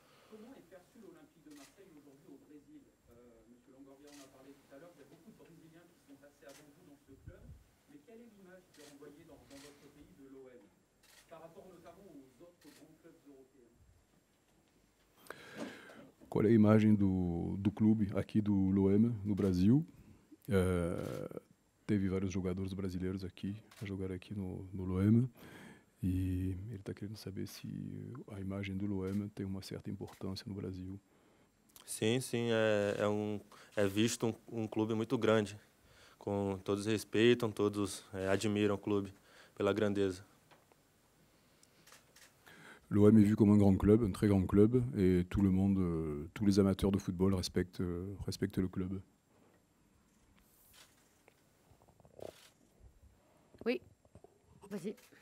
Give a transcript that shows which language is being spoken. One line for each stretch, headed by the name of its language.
French: Comment est perçu l'Olympique de Marseille aujourd'hui au Brésil? Monsieur Longoria en a parlé tout à l'heure, il y a beaucoup de Brésiliens qui sont passés avant vous dans ce club. Mais quelle est l'image qui est envoyée dans votre pays de l'OM par rapport notamment aux autres grands clubs européens?
Portuguese: Qual é a imagem do clube aqui do l'OM no Brasil? Teve vários jogadores brasileiros aqui a jogar aqui no l'OM e ele está querendo saber se a imagem do l'OM tem uma certa importância no Brasil. Sim, é visto um clube muito grande, todos respeitam, todos admiram o clube pela grandeza.
French: L'OM est vu comme un grand club, un très grand club, et tout le monde, tous les amateurs de football respectent le club. Oui, vas-y.